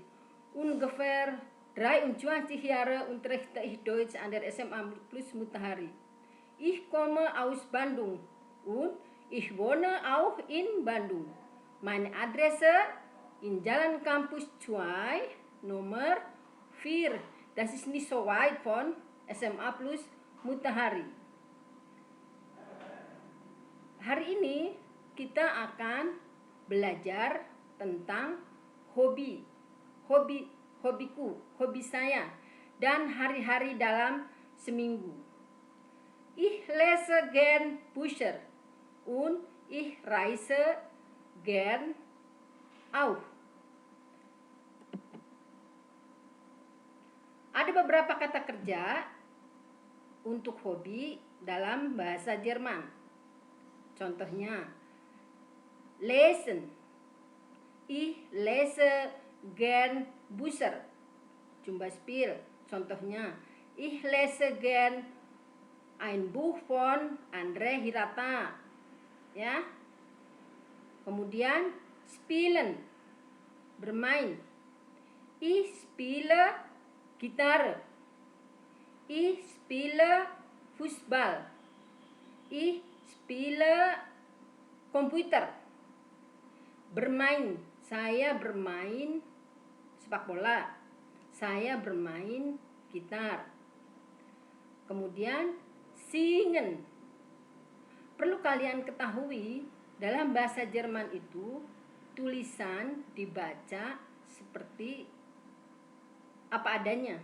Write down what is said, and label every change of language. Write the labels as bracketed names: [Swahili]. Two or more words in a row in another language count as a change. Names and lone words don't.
[German] Ungefähr 23 Jahre unterrichte ich Deutsch an der SMA Plus Mutahari. Ich komme aus Bandung und ich wohne auch in Bandung. Meine Adresse in Jalan Kampus 2, Nummer 4. Das ist nicht so weit von SMA Plus Mutahari. [Indonesian] Hari ini kita akan belajar tentang hobi saya dan hari-hari dalam seminggu. [German] Ich lese gern Bücher und ich reise gern auch. [Indonesian] Ada beberapa kata kerja untuk hobi dalam bahasa Jerman. Contohnya, [German] lesen. Ich lese gern Bücher. Zum Beispiel, contohnya, ich lese gern ein Buch von Andre Hirata. [Indonesian] Ya. Kemudian, spielen, bermain. [German] Ich spiele Gitarre. Ich spiele Fußball. Ich spiele komputer. [Indonesian] Bermain, saya bermain sepak bola. Saya bermain gitar. Kemudian singen. Perlu kalian ketahui, dalam bahasa Jerman itu tulisan dibaca seperti apa adanya.